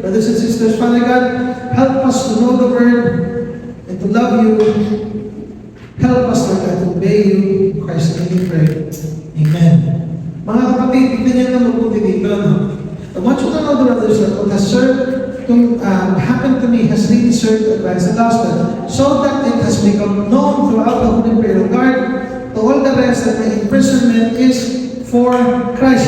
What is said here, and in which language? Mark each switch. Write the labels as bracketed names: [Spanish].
[English] Brothers and sisters, Father God, help us to know the word and to love you. Help us, Lord God, to obey you. In Christ's name we pray. Amen. [Filipino] Mga kapatid, tignan niyo na mabuti dito. [English] No? I want you to know, brothers, that what has happened to me has really served to advance the gospel, so that it has become known throughout the whole imperial guard to all the rest that my imprisonment is for Christ.